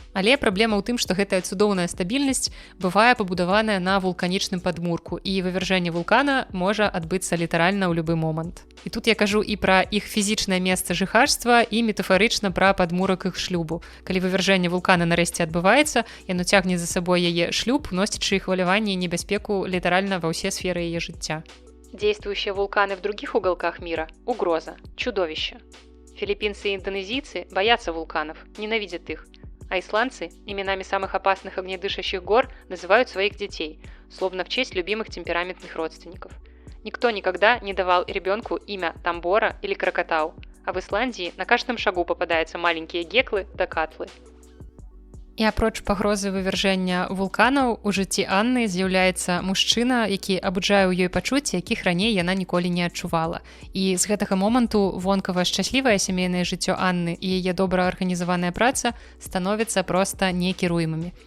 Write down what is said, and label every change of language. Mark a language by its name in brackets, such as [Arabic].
[Belarusian] Але праблема ў тым, што гэтая цудоўная стабільнасць бывае пабудаваная на вулканічным падмурку, і вывяржэнне вулкана можа адбыцца літаральна ў любы момант. І тут я кажу і пра іх фізічнае месца жыхарства, і метафарычна пра падмурак іх шлюбу. Калі вывяржэнне вулкана нарэшце адбываецца, яно цягне за сабой яе шлюб, носячы хваляванне і небяспеку літаральна ва ўсе сферы ее жыцця. [Russian] Действующие вулканы в других уголках мира – угроза, чудовище. Филиппинцы и индонезийцы боятся вулканов, ненавидят их. А исландцы именами самых опасных огнедышащих гор называют своих детей, словно в честь любимых темпераментных родственников. Никто никогда не давал ребенку имя Тамбора или Кракатау, а в Исландии на каждом шагу попадаются маленькие геклы да катлы. [Belarusian] І апроч пагрозы вывяржэння вулканаў, у жыцці Анны з'яўляецца мужчына, які абуджае ў ёй пачуцці, якіх раней яна ніколі не адчувала. І з гэтага моманту вонкава шчаслівае сямейнае жыццё Анны і яе добра арганізаваная праца становяцца проста некіруемымі.